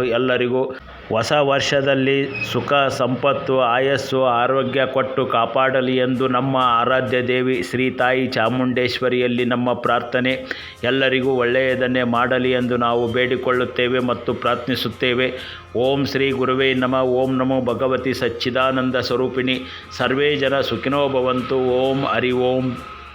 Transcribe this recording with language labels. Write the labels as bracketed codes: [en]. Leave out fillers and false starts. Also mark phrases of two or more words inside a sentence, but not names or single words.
[kn] ಎಲ್ಲರಿಗೂ ಹೊಸ ವರ್ಷದಲ್ಲಿ ಸುಖ, ಸಂಪತ್ತು, ಆಯಸ್ಸು, ಆರೋಗ್ಯ ಕೊಟ್ಟು ಕಾಪಾಡಲಿ ಎಂದು ನಮ್ಮ ಆರಾಧ್ಯ ದೇವಿ ಶ್ರೀ ತಾಯಿ ಚಾಮುಂಡೇಶ್ವರಿಯಲ್ಲಿ ನಮ್ಮ ಪ್ರಾರ್ಥನೆ. ಎಲ್ಲರಿಗೂ ಒಳ್ಳೆಯದನ್ನೇ ಮಾಡಲಿ ಎಂದು ನಾವು ಬೇಡಿಕೊಳ್ಳುತ್ತೇವೆ ಮತ್ತು ಪ್ರಾರ್ಥಿಸುತ್ತೇವೆ. [sa] ಓಂ ಶ್ರೀ ಗುರುವೇ ನಮಃ. ಓಂ ನಮೋ ಭಗವತಿ ಸಚ್ಚಿದಾನಂದ ಸ್ವರೂಪಿಣಿ. ಸರ್ವೇ ಜನ ಸುಖಿನೋ ಭವಂತು. ಓಂ ಹರಿ ಓಂ.